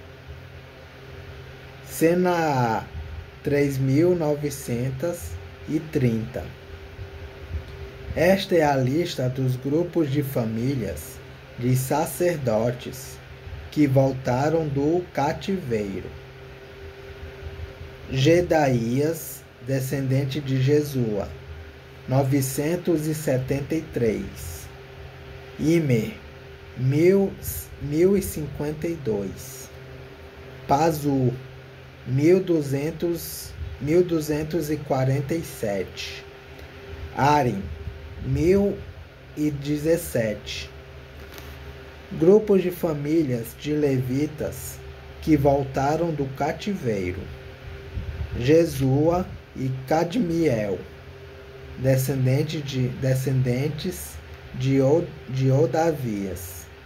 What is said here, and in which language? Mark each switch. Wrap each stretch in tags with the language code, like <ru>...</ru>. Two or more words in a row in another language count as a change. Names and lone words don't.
<pt>Senaá, 3.930. Esta é a lista dos grupos de famílias de sacerdotes que voltaram do cativeiro. Gedaías, descendente de Jesua, 973. Imer, 1.052. Pazur, 1.247. Arim, 1.017. Grupos de famílias de levitas que voltaram do cativeiro: Jesua, e Cadmiel, descendentes de Odavias.</pt>